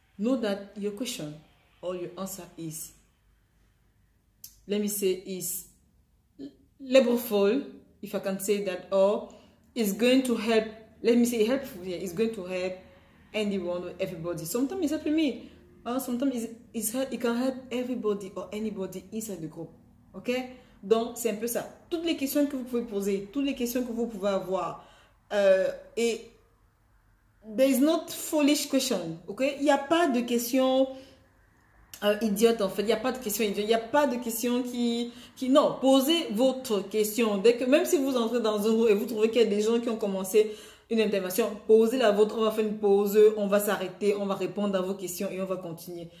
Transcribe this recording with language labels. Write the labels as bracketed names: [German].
[English] Know that your question or your answer is, let me say, is laborful, if I can say that, or is going to help. Let me say helpful here. It's going to help anyone or everybody. Sometimes it's helping me. Or sometimes it can help everybody or anybody inside the group. [French] Ok? Donc, c'est un peu ça. Toutes les questions que vous pouvez poser, toutes les questions que vous pouvez avoir. [English] Et there is not foolish question. Ok? [French] Il n'y a pas de questions idiotes en fait. Il n'y a pas de questions idiotes. Il n'y a pas de questions qui... Non, posez votre question. Dès que, même si vous entrez dans un groupe et vous trouvez qu'il y a des gens qui ont commencé une intervention, posez la vôtre, on va faire une pause, on va s'arrêter, on va répondre à vos questions et on va continuer.